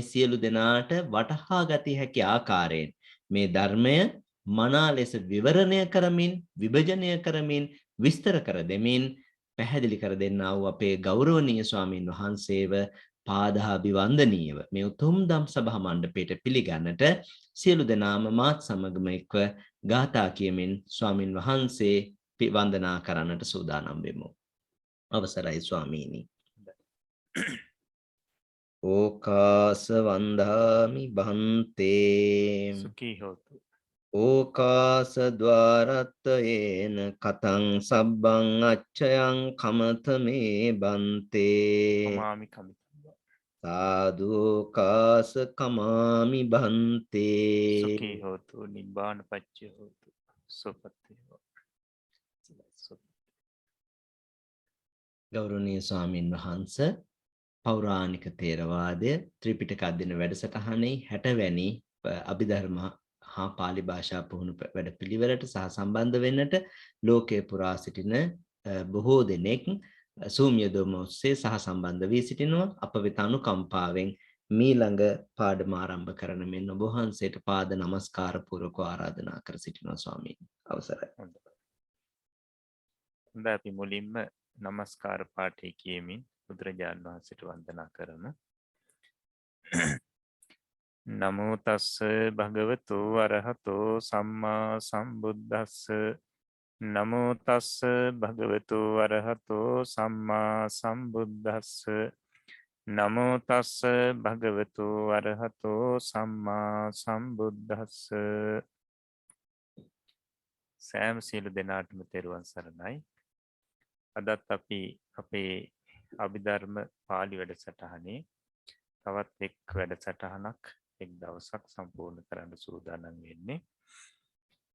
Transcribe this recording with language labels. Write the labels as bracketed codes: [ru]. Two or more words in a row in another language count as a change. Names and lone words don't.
[si] සියලු දෙනාට වටහා ගත හැකි ආකාරයෙන් මේ ධර්මය මනා ලෙස විවරණය කරමින් විභජනය කරමින් විස්තර කර දෙමින් පැහැදිලි කර දෙන්නා වූ අපේ ගෞරවනීය ස්වාමින් වහන්සේව පාදාභිවන්දනීයව මේ උතුම් ධම් සභා මණ්ඩපයට පිළිගන්නට සියලු දෙනාම මාත් සමගම එක්ව ගාථා කියමින් ස්වාමින් වහන්සේ වන්දනා කරන්නට සූදානම් වෙමු. අවසරයි ස්වාමීනි. [pi] ඕකාස වන්දාමි බන්තේ සුඛී හෝතු. ඕකාස ద్వාරත්තයේන කතං සබ්බං අච්ඡයං කමතමේ බන්තේ කමාමි කමිතබ්බ. සාදුකාස කමාමි බන්තේ සුඛී හෝතු නිබ්බාන පච්චය හෝතු. සුපත්ති හෝතු. [si] ගෞරවනීය ස්වාමින් වහන්සේ පෞරාණික තේරවාදය ත්‍රිපිටක අධ්‍යයන වැඩසටහනේ 60 වැනි අභිධර්ම හා පාලි භාෂා පුහුණු වැඩපිළිවෙලට සහ සම්බන්ධ වෙන්නට ලෝකයේ පුරා සිටින බොහෝ දෙනෙක් Zoom යොදවම ඔස්සේ සහ සම්බන්ධ වී සිටිනවා. අප වෙත අනුකම්පාවෙන් මීළඟ පාඩම ආරම්භ කරන මෙන් ඔබ වහන්සේට පාද නමස්කාර පූර්වක ආරාධනා කර සිටිනවා ස්වාමීනි. අවසරයි. හොඳයි අපි මුලින්ම නමස්කාර පාඨය කියමින් බුදුරජාණන් වහන්සේට වන්දනා කරමු. [pi] නමෝ තස්ස භගවතු අරහතෝ සම්මා සම්බුද්දස්ස නමෝ තස්ස භගවතු අරහතෝ සම්මා සම්බුද්දස්ස නමෝ තස්ස භගවතු අරහතෝ සම්මා සම්බුද්දස්ස. [si] සෑම සියලු දෙනාටම තෙරුවන් සරණයි. අදත් අපි අපේ අභිධර්ම පාලි වැඩසටහනේ තවත් එක් වැඩසටහනක් එක් දවසක් සම්පූර්ණ කරන්න සූදානම් වෙන්නේ.